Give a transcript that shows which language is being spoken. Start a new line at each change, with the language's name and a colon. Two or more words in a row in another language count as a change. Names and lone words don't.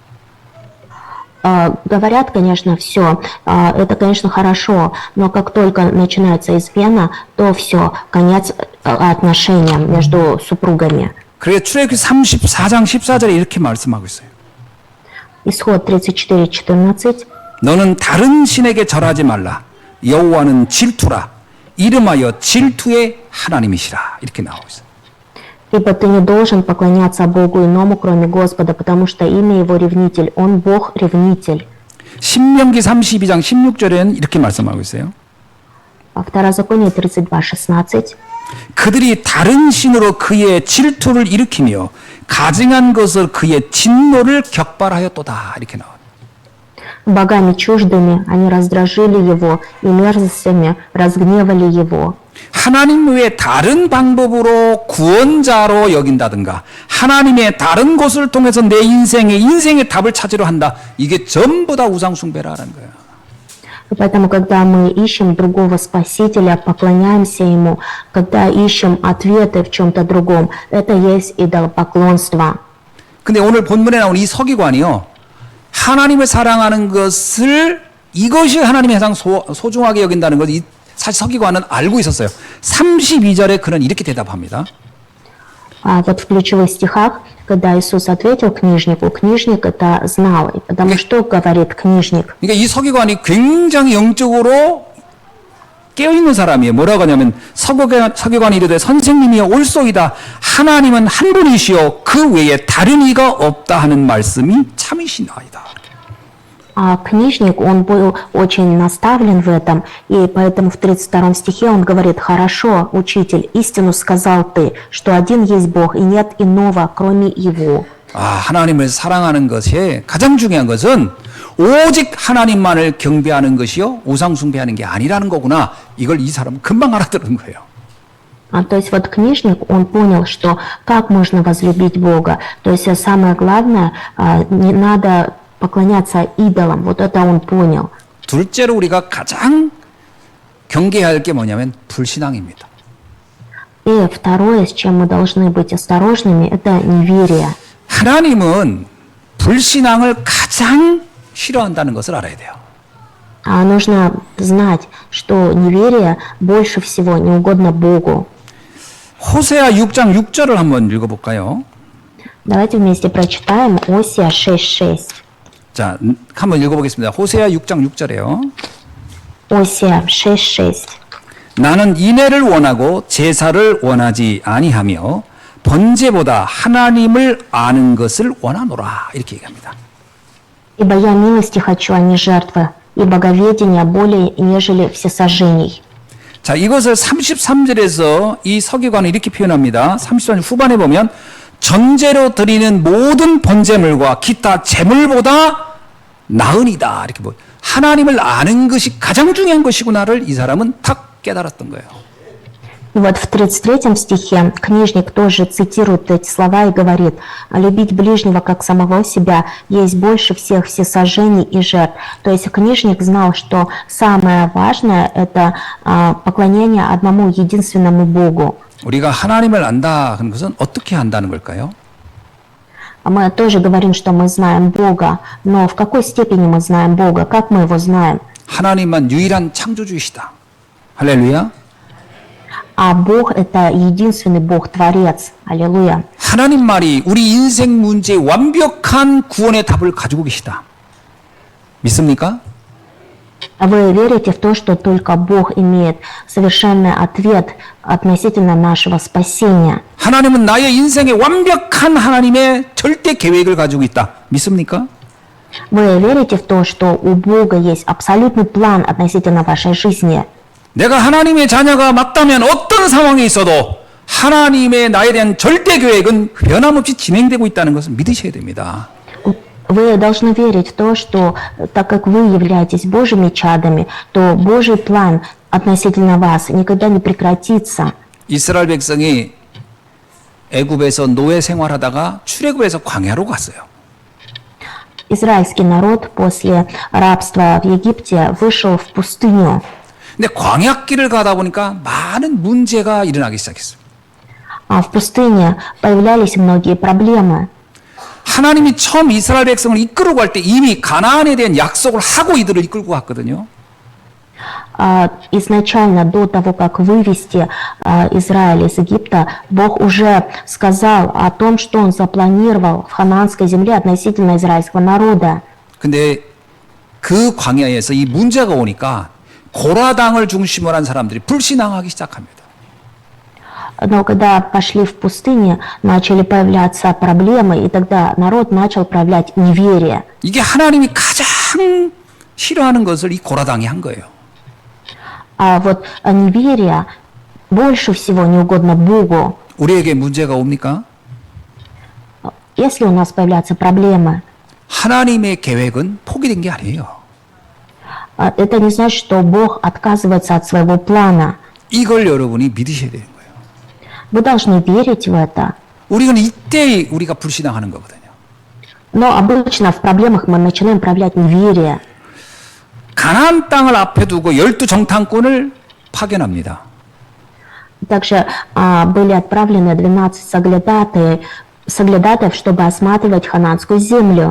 Russian: Говорят, конечно, все, это, конечно, хорошо, но как только начинается измена, то все, конец отношениям между супругами.
Korean: 그래서 출애굽기 34장 14절에 이렇게 말씀하고 있어요. Исход 34:14. 너는 다른 신에게 절하지 말라. 여호와는 질투라. 이름하여 질투의 하나님이시라. 이렇게 나오고 있어요.
Russian: Ибо ты не должен поклоняться Богу иному, кроме Господа, потому что имя Его ревнитель, Он Бог ревнитель.
Korean: 신명기 32장 16절에는 이렇게 말씀하고 있어요. Второзаконие 32:16. 그들이 다른 신으로 그의 질투를 일으키며 가증한 것을 그의 진노를 격발하였도다. 이렇게 나와요.
Russian: Богами чуждыми они раздражили Его, и мерзостями разгневали Его.
Korean: 하나님 외에 다른 방법으로 구원자로 여긴다든가 하나님의 다른 곳을 통해서 내 인생의 답을 찾으려 한다. 이게 전부 다 우상 숭배라는 거예요.
Russian: И поэтому, когда мы ищем другого Спасителя, поклоняемся Ему, когда ищем ответы в чем-то другом, это есть идолопоклонство.
Korean: 근데 오늘 본문에 나온 이 서기관이요. 하나님을 사랑하는 것을 이것이 하나님의 가장 소중하게 여긴다는 것 사실 서기관은 알고 있었어요. 32절에 그는 이렇게 대답합니다.
Russian: Вот в ключевых стихах, когда Иисус ответил книжнику, книжник это знал. И потому что говорит книжник?
Korean: 그러니까 이 서기관이 굉장히 영적으로 깨어있는 사람이에요. 뭐라고 하냐면 서기관이 이르되 선생님이여 올소이다. 하나님은 한 분이시요 그 외에 다른 이가 없다 하는 말씀이 참이시나이다.
Russian: А книжник, он был очень наставлен в этом, и поэтому в 32 стихе он говорит: «Хорошо, учитель, истину сказал ты, что один есть Бог, и нет иного, кроме Его».
Korean: 하나님을 사랑하는 것에 가장 중요한 것은 오직 하나님만을 경배하는 것이요 우상 숭배하는 게 아니라는 거구나. 이걸 이 사람은 금방 알아들은 거예요.
Russian: То есть вот книжник, он понял, что как можно возлюбить Бога. То есть самое главное, не надо поклоняться идолам. Вот это он понял.
Korean: 둘째로 우리가 가장 경계해야 게 뭐냐면 불신앙입니다.
Russian: И второе, с чем мы должны быть осторожными, это неверие.
Korean: 하나님은 불신앙을 가장 싫어한다는 것을 알아야 돼요.
Russian: Нужно знать, что неверие больше всего не угодно Богу.
Korean: 호세아 6장 6절을 한번 읽어볼까요?
Russian: Давайте вместе прочитаем Осия 6:6.
Korean: 자, 한번 읽어보겠습니다. 호세아 6장 6절에요. Осия 6:6. 나는 인애를 원하고 제사를 원하지 아니하며 번제보다 하나님을 아는 것을 원하노라. 이렇게 얘기합니다.
Russian: Ибо я милости хочу, а не жертвы, и боговедения более, нежели всесожжений.
Korean: 자, 이것을 33절에서 이 서기관은 이렇게 표현합니다. 33절 후반에 보면 전제로 드리는 모든 번제물과 기타 제물보다 나으니다. 이렇게 뭐 하나님을 아는 것이 가장 중요한 것이구나를 이 사람은 탁 깨달았던 거예요.
Russian: И вот в 33 стихе книжник тоже цитирует эти слова и говорит: «Любить ближнего, как самого себя, есть больше всех всесожжений и жертв». То есть книжник знал, что самое важное – это поклонение одному единственному Богу.
Korean: 우리가 하나님을 안다 하는 것은 어떻게 안다는 걸까요?
Russian: Мы тоже говорим, что мы знаем Бога, но в какой степени мы знаем Бога, как мы Его знаем?
Korean: 하나님만 유일한 창조주이시다. 할렐루야.
Russian: А Бог – это единственный Бог, Творец. Аллилуйя.
Korean: 하나님 말이 우리 인생 문제의 완벽한 구원의 답을 가지고 계시다. 믿습니까?
Russian: Вы верите в то, что только Бог имеет совершенный ответ относительно нашего спасения?
Korean: 하나님은 나의 인생의 완벽한 하나님의 절대 계획을 가지고 있다. 믿습니까?
Russian: Вы верите в то, что у Бога есть абсолютный план относительно вашей жизни?
Korean: 내가 하나님의 자녀가 맞다면 어떤 상황에 있어도 하나님의 나에 대한 절대 계획은 변함없이 진행되고 있다는 것을 믿으셔야 됩니다.
Russian: Вы должны верить в то, что так как вы являетесь Божьими чадами, то Божий план относительно вас никогда не прекратится.
Korean: 이스라엘 백성이 애굽에서 노예 생활하다가 출애굽에서 광야로 갔어요.
Russian: Израильский народ после рабства в Египте вышел в пустыню.
Korean: 근데 광야길을 가다 보니까 많은 문제가 일어나기 시작했어요.
Russian: А в пустыне появлялись многие проблемы.
Korean: 하나님이 처음 이스라엘 백성을 이끌고 갈 때 이미 가나안에 대한 약속을 하고 이들을 이끌고 갔거든요.
Russian: Изначально, до того, как вывести Израиль из Египта, Бог уже сказал о том, что Он запланировал в ханаанской земле относительно израильского народа.
Korean: 근데 그 광야에서 이 문제가 오니까 고라당을 중심으로 한 사람들이 불신앙하기 시작합니다.
Russian: Но когда пошли в пустыне, начали появляться проблемы, и тогда народ начал проявлять неверие.
Korean: 이게 하나님이 가장 싫어하는 것을 이 고라당이 한 거예요.
Russian: А вот неверие больше всего не угодно Богу.
Korean: 우리에게 문제가 옵니까?
Russian: Если у нас появляются проблемы,
Korean: 하나님의 계획은 포기된 게 아니에요.
Russian: это не значит, что Бог отказывается от своего плана.
Korean: 이걸 여러분이 믿으셔야 되는 거예요.
Russian: Вы должны верить в это.
Korean: 우리는 이때 우리가 불신앙하는 거거든요.
Russian: Но обычно в проблемах мы начинаем проявлять неверие.
Korean: 가나안 땅을 앞에 두고 12정탐꾼을 파견합니다.
Russian: Также были отправлены 12 соглядатаев, чтобы осматривать ханаанскую землю.